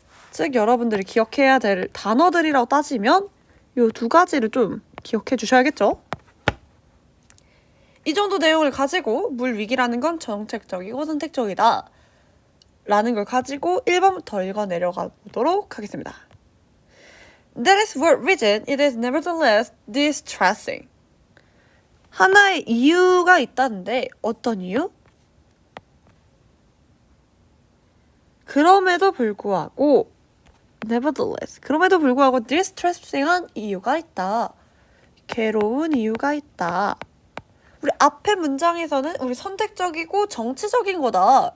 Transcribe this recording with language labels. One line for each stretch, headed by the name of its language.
Korean: 즉 여러분들이 기억해야 될 단어들이라고 따지면 이 두 가지를 좀 기억해 주셔야겠죠? 이 정도 내용을 가지고 물 위기라는 건 정책적이고 선택적이다 라는 걸 가지고 1번부터 읽어 내려가 보도록 하겠습니다.
English: That is what reason it is nevertheless distressing.
Korean: 하나의 이유가 있다는데 어떤 이유? 그럼에도 불구하고 nevertheless, 그럼에도 불구하고 distressing한 이유가 있다. 괴로운 이유가 있다. 우리 앞에 문장에서는 우리 선택적이고 정치적인 거다.